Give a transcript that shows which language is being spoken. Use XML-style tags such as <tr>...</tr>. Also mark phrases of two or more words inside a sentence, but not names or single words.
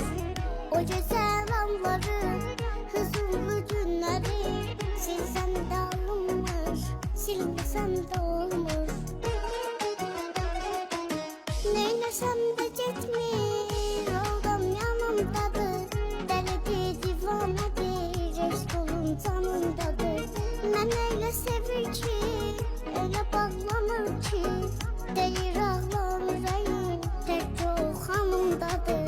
<tr>O güzel anları, huzurlu günleri silsem de alınmır, silmesem de olmur. Neylesem de gitmir, oldum yanımdadır. Delidir, divanedir, eşk olun canımdadır.</tr> <az>Mən öyle sevir ki, öyle bağlanır ki. Deyir ağlam ürəyim, təkcə o xanımdadır.</az>